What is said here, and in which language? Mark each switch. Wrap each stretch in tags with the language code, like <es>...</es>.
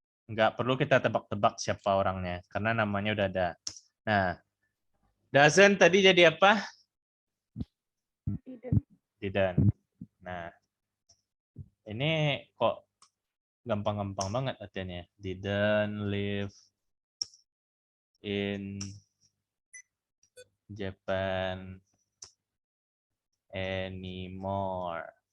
<id>Nggak perlu kita tebak-tebak siapa orangnya, karena namanya udah ada. Nah, doesn't tadi jadi apa?</id> <en>Didn't.</en> <id>Nah, ini kok gampang-gampang banget artinya.</id> <en>Didn't live in Japan anymore.</en>